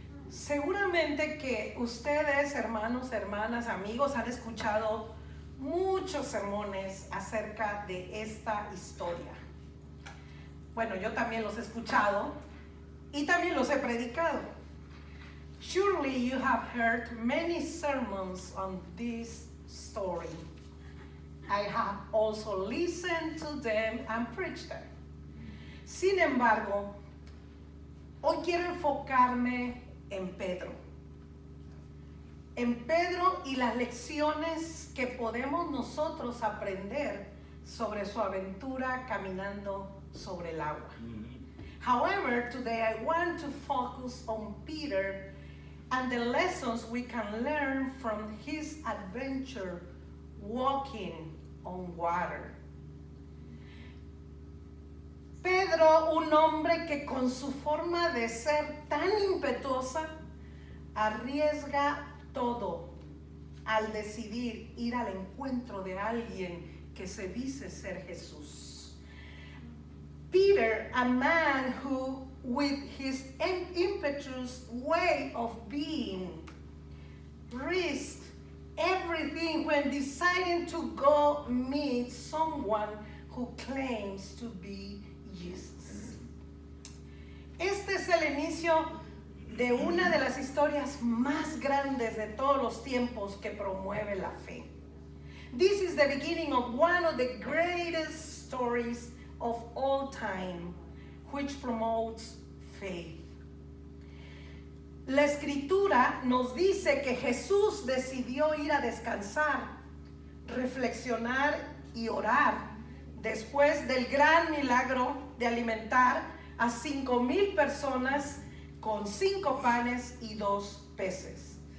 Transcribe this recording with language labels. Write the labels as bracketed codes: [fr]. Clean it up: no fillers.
[es] Seguramente que ustedes, hermanos, hermanas, amigos, han escuchado muchos sermones acerca de esta historia. Bueno, yo también los he escuchado y también los he predicado. [en] Surely you have heard many sermons on this story. I have also listened to them and preached them. [es] Sin embargo, hoy quiero enfocarme en Pedro. En Pedro y las lecciones que podemos nosotros aprender sobre su aventura caminando sobre el agua. [en] However, today I want to focus on Peter and the lessons we can learn from his adventure walking on water. [es] Pedro, un hombre que con su forma de ser tan impetuosa, arriesga todo al decidir ir al encuentro de alguien que se dice ser Jesús. [en] Peter, a man who, with his impetuous way of being, risked everything when deciding to go meet someone who claims to be Jesus. [es] Este es el inicio de una de las historias más grandes de todos los tiempos que promueve la fe. [en] This is the beginning of one of the greatest stories of all time, which promotes faith. [es] La escritura nos dice que Jesús decidió ir a descansar, reflexionar y orar después del gran milagro de alimentar a 5,000 personas con 5 panes y 2 peces.